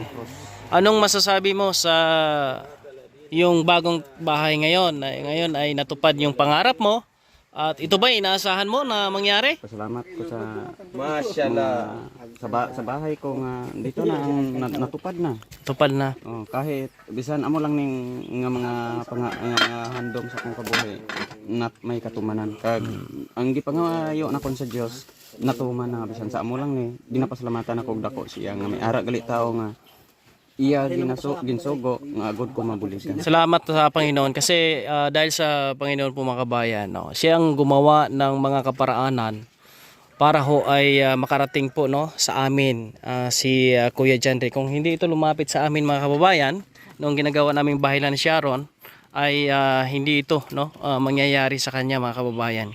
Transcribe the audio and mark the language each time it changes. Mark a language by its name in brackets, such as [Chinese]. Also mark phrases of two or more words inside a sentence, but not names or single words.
[Filipino] Anong masasabi mo sa yung bagong bahay ngayon? Ngayon ay natupad yung pangarap mo. At ito ba inaasahan mo na mangyari? [Hiligaynon] Pasalamat ko sa sa bahay ko nga [Filipino] dito na ang natupad na. Tupad na. [Hiligaynon] Oh, kahit bisan amo lang ning nga mga handom sa kong kabuhi nat may katumanan. Kag ang gipangayo na kon sa Dios natuman na bisan sa amo lang ni ginapasalamatan ako og dako siya nga may ara gali tao nga iya ginsugo nga agud ko mabulisan. [Filipino] Salamat sa Panginoon kasi dahil sa Panginoon po mga kabayan, no, siya ang gumawa ng mga kaparaanan para ho ay makarating po no sa amin si Kuya Janry. Kung hindi ito lumapit sa amin mga kababayan, noong ginagawa naming bahay ni Sharon ay hindi ito no mangyayari sa kanya mga kababayan.